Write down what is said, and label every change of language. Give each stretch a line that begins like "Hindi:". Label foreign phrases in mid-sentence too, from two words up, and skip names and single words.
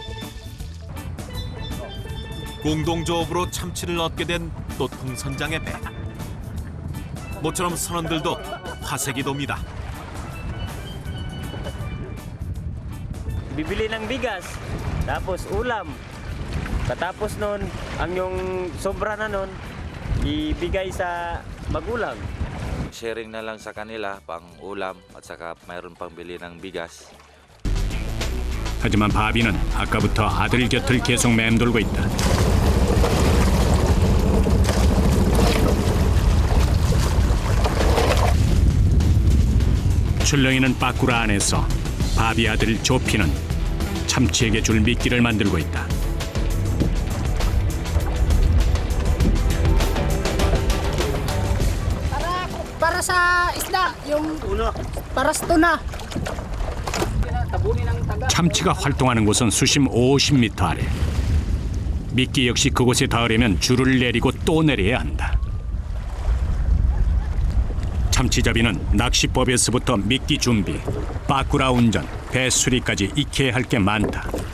Korean: 공동조업으로 참치를 얻게 된 또통 선장의 배. 모처럼 선원들도 화색이 돕니다.
Filipino: bibili ng bigas, tapos ulam. Katapos nun, ang yung sobra na nun, ibigay sa magulang. Sharing na lang sa kanila pang ulam at saka mayroon pang bili ng bigas.
Korean: 하지만 바비는 아까부터 아들 곁을 계속 맴돌고 있다. 출렁이는 빠꾸라 안에서 바비 아들 조피는 참치에게 줄 미끼를 만들고 있다.
Filipino: Para sa isda, yung para sa tuna.
Korean: 참치가 활동하는 곳은 수심 50m 아래. 미끼 역시 그곳에 닿으려면 줄을 내리고 또 내려야 한다. 참치잡이는 낚시법에서부터 미끼 준비, 빠꾸라 운전, 배 수리까지 익혀야 할 게 많다.